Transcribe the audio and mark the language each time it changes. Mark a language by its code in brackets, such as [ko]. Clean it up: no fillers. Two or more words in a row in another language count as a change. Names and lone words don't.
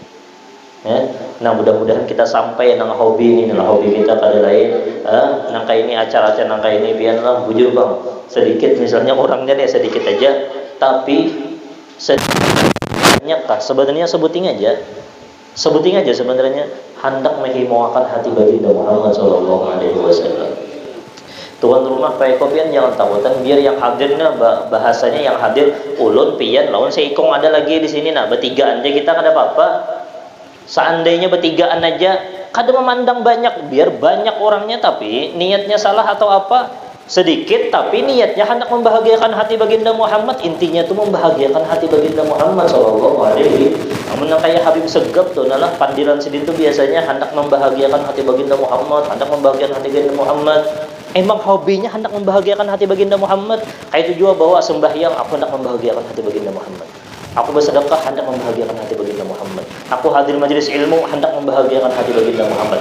[bjn] Nah mudah-mudahan kita sampai nang hobi ini nang hobi kita kada lain nangka ini acara-acara nangka ini biarlah bujur bang sedikit misalnya orangnya nih sedikit aja tapi sedikit kah sebenarnya sebuting aja sebenarnya hendak menghimaukan hati baginda Muhammad [ar] صلى الله عليه وسلم. [bjn] Tuan rumah Pak Eko pian jangan takutan biar yang hadirnya bahasanya yang hadir ulun pian lawan seikong ada lagi di sini nah bertigaan aja kita kada apa-apa. Seandainya bertigaan aja kada memandang banyak biar banyak orangnya tapi niatnya salah atau apa sedikit tapi niatnya hendak membahagiakan hati baginda Muhammad intinya itu membahagiakan hati baginda Muhammad [ar] صلى الله عليه وسلم. [bjn] Kayak Habib Segap tuh nalah pandiran sidin tuh biasanya hendak membahagiakan hati baginda Muhammad hendak membahagiakan hati baginda Muhammad. Emang hobinya hendak membahagiakan hati baginda Muhammad. Kayak itu juga bawa sembahyang aku hendak membahagiakan hati baginda Muhammad. Aku bersedekah hendak membahagiakan hati baginda Muhammad. Aku hadir majelis ilmu hendak membahagiakan hati baginda Muhammad.